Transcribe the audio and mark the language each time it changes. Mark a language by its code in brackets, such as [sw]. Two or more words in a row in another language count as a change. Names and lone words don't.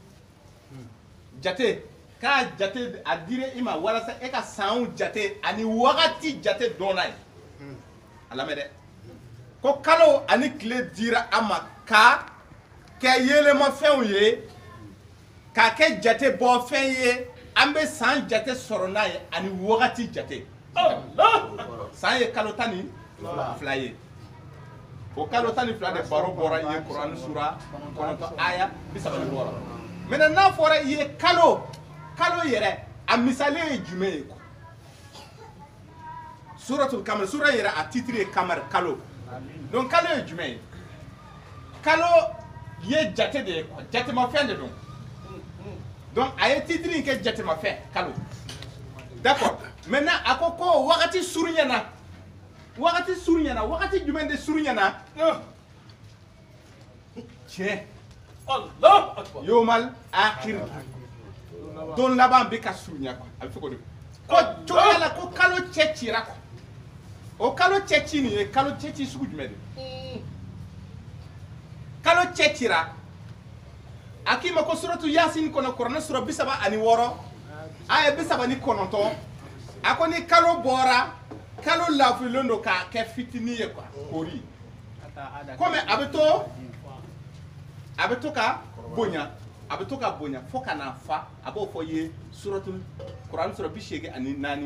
[bm] jate k'a jate a dira i ma walasa e ka sanw jate ani wagati jate dɔn n'a ye a lamɛn dɛ ko kalo ani tile dira a ma ka kɛ yelemafɛnw ye k'a kɛ jate bɔfɛn ye an bɛ san jate sɔrɔ n'a ye ani wagati jate san ye kalo 12 ye o kalo tan ni fila de baro bɔra i ye kuran sura kɔnɔntɔn aya 36 maintenant n'a fɔra i ye kalo yɛrɛ a misali ye jumɛn ye suratul kamar sura yɛrɛ a titre ye kamar kalo donc kalo ye jumɛn ye kalo ye jate de ye quoi jatemafɛn de don donc a ye titre in kɛ jatemafɛn kalo d'accord maintenant a ko ko wagati suruɲɛna wagati jumɛn de suruɲɛna tiɲɛ [ar] الله أكبر يوم الآخر [bm] don laban bɛ ka suruɲa quoi a bɛ fɔ ko cogoya la ko kalo cɛ cira quoi o kalo cɛ ci nin ye kalo cɛ ci sugu jumɛn de kalo cɛ cira a k'i ma ko suratu yasin kɔnɔ kuranɛ sura 36 aya 39 a ko ni kalo bɔra kalo lafilen don k'a kɛ fitini ye quoi kori komi a bɛ to ka bonya fo ka na fa a b'o fɔ ye suratu kuranɛ sura 84